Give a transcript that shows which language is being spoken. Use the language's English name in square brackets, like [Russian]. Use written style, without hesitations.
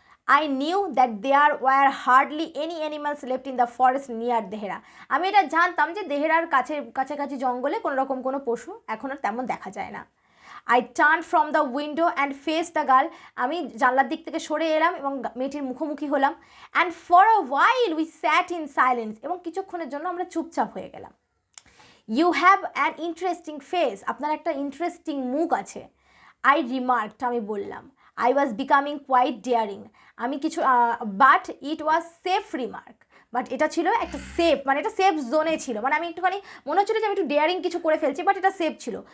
[English] I knew that there were hardly any animals left in the forest near Dehra, [Bangla] আমি এটা জানতাম যে দেহেরার কাছাকাছি জঙ্গলে কোনো পশু এখন আর তেমন দেখা যায় না। [English] I turned from the window and faced the girl, [Bangla] আমি জানলার দিক থেকে সরে এলাম এবং মেয়েটির মুখোমুখি হলাম। [English] And for a while we sat in silence, [Bangla] এবং কিছুক্ষণের জন্য আমরা চুপচাপ হয়ে গেলাম। [English] You have an interesting face, [Bangla] আপনার একটা ইন্টারেস্টিং মুখ আছে। [English] I remarked, [Bangla] আমি বললাম। [English] I was becoming quite daring, [Bangla] আমি কিছু [English] but it was safe remark, [Bangla] but এটা ছিল একটা সেফ, মানে এটা সেফ জোনে ছিল, মানে আমি একটুখানি মনে হচ্ছিল যে আমি একটু ডেয়ারিং কিছু করে ফেলছি, বাট এটা সেফ ছিল।